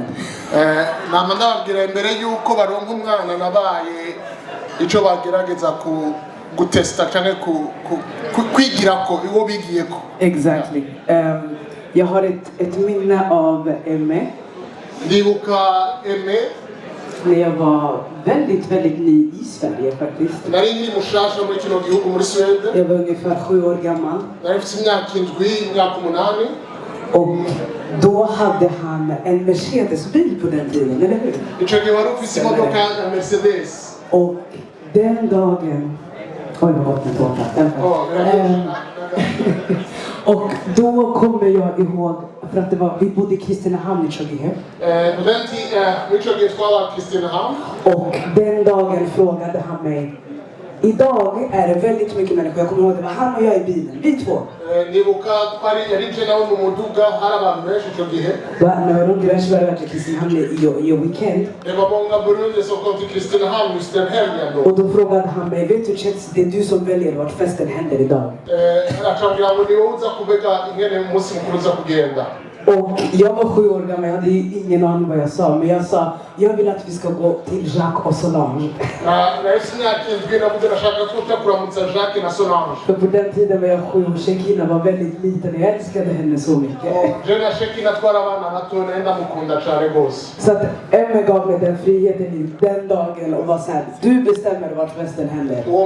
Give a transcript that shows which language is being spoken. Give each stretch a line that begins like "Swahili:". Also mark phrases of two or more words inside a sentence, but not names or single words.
Rundi: Nama ndababwira imbere yuko baronka umwana nabaye ico bagerageza gutesta canke kwigirako iwo bigiyeko.
English: Exactly.
Swedish: Jag har ett minne av Aime.
Rundi: Ndibuka Aime
Swedish: när jag var väldigt ny i Sverige faktiskt.
Rundi: nari nkiri mushasha muri kino gihugu muri Sweden.
Swedish: Jag var ungefär 7 år gammal.
Rundi: Nari mfite imyaka 8.
Swedish: Och då hade han en Mercedes-bil på den tiden, eller hur?
Rundi: Ico gihe wari ufise imodoka ya Mercedes.
Swedish: Och den dagen... Oj, vad gott med tårta. Och då kommer jag ihåg, för att vi bodde i Kristinehamn i Tjogge. På den tiden, Kristinehamn. Och den dagen frågade han mig, idag är det väldigt mycket människor. Jag kommer ihåg det var han och jag i bilen. Vi två.
Rundi: nibuka twari yarije nawe mu muduga hari abantu benshi icyo gihe N'abarundi benshi bari baje Kristinehamn iyo weekend.
Swedish: Det var många burundi som kom till Kristinehamn just den helgen då. Och då frågade han mig, vet du Chets, det är du som väljer vart festen händer idag.
Rundi: Akambwira ngo niwe uza kubega ingene umunsi mukuru uza kugenda.
Swedish: Och jag var 7 år gammal, jag hade ingen aning vad jag sa. Men jag sa, jag vill att vi ska gå till Jacques och Solange. För på den tiden var jag 7 och Shekina var väldigt liten. Jag älskade henne så mycket. Så att Emma gav mig den friheten den dagen och var så här, du bestämmer vart festen händer.